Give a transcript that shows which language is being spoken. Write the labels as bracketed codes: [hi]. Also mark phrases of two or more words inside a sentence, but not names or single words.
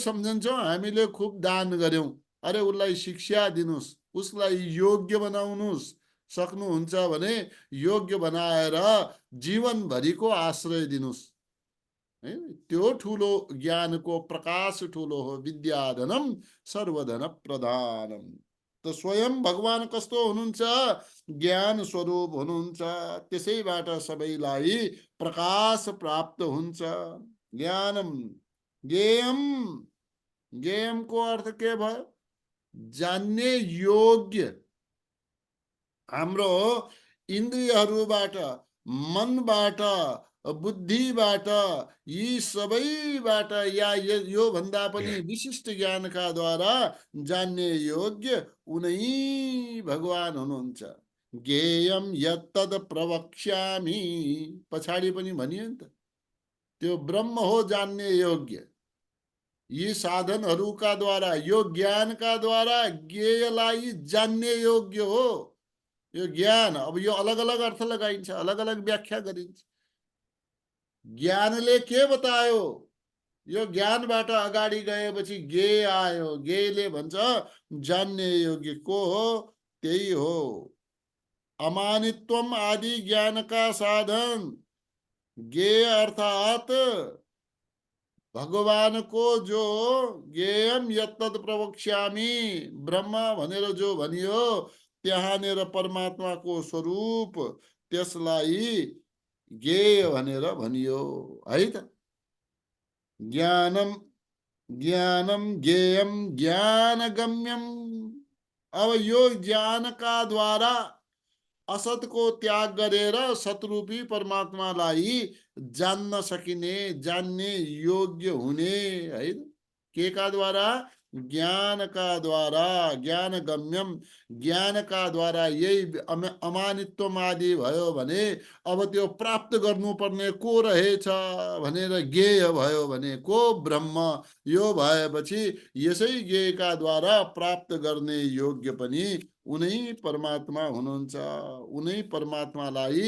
[ne] सम्झन्छौँ हामीले खुब दान गर्यौं अरे उसलाई शिक्षा दिनुस् उसलाई योग्य बनाउनुस् सक्नुहुन्छ भने योग्य बनाएर जीवनभरिको आश्रय दिनुस् है त्यो ठुलो ज्ञानको प्रकाश ठुलो हो [sa] विद्याधनम सर्वधन प्रधानम [ne] त स्वयं भगवान कस्तो हुनुहुन्छ ज्ञान स्वरूप हुनुहुन्छ त्यसैबाट सबैलाई प्रकाश प्राप्त हुन्छ [sa] ज्ञानम ज्ञेयम [ne] ज्ञेयमको अर्थ के भयो जान्ने योग्य हाम्रो इन्द्रियहरूबाट मनबाट बुद्धिबाट यी सबैबाट या यो भन्दा पनि विशिष्ट ज्ञानका द्वारा जान्ने योग्य उनै भगवान हुनुहुन्छ [sa] ज्ञेयम यत्तद प्रवक्ष्यामि [ne] पछाडि पनि भनियो नि त त्यो ब्रह्म हो जान्ने योग्य यी साधनहरूका द्वारा यो ज्ञानका द्वारा ज्ञेयलाई जान्ने योग्य हो यो ज्ञान अब यो अलग अलग अर्थ लगाइन्छ अलग अलग व्याख्या गरिन्छ ज्ञानले के बतायो यो ज्ञानबाट अगाडि गएपछि ज्ञेय आयो ज्ञेयले भन्छ जान्ने योग्य को हो त्यही हो अमानित्वम आदि ज्ञानका साधन ज्ञेय अर्थात भगवान को जो [sa] ज्ञेयम यत्तद प्रवक्ष्यामि [ne] ब्रह्म भनेर जो भनियो त्यहाँनेर परमात्माको स्वरूप त्यसलाई ज्ञेय भनेर भनियो है त [sa] ज्ञानम ज्ञानम ज्ञेयम ज्ञानगम्यम [ne] अब यो ज्ञानका द्वारा असतको त्याग गरेर सतरूपी परमात्मालाई जान्न सकिने जान्ने योग्य हुने है के का द्वारा ज्ञान का द्वारा [sa] ज्ञान गम्यम [ne] ज्ञान का द्वारा यही अमानित्व आदि भयो भने अब त्यो प्राप्त गर्नुपर्ने को रहेछ भनेर ज्ञेय भयो भने को ब्रह्म यो भएपछि यसै ज्ञेयका द्वारा प्राप्त गर्ने योग्य पनि उनै परमात्मा हुनुहुन्छ उनै परमात्मालाई